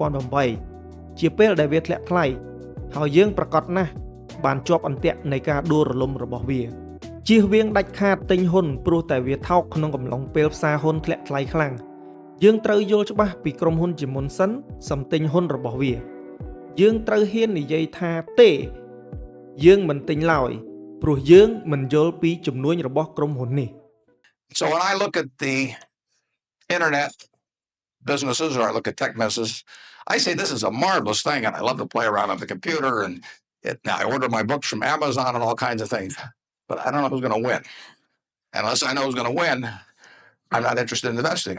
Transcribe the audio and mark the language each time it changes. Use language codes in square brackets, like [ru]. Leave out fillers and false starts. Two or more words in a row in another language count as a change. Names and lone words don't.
[km] 2008 ជាពេលដែលវាធ្លាក់ថ្លៃហើយយើងប្រកាសណាស់បានជាប់អន្ទាក់នៃការដួលរលំរបស់វាជៀសវាងដាច់ខាតទិញហ៊ុនព្រោះតែវាថោកក្នុងកំឡុងពេលផ្សារហ៊ុនធ្លាក់ថ្លៃខ្លាំងយើងត្រូវយល់ច្បាស់ពីក្រុមហ៊ុនជាមុនសិនសំទិញហ៊ុនរបស់វាយើងត្រូវហ៊ាននិយាយថាទេយើងមិនទិញឡើយព្រោះយើងមិនយល់ពីចំនួនរបស់ក្រុមហ៊ុននេះ [en] So when I look at the internet businesses or I look at tech businesses, I say this is a marvelous thing and I love to play around on the computer and I order my books from Amazon and all kinds of things, but I don't know who's going to win. Unless I know who's going to win, I'm not interested in investing.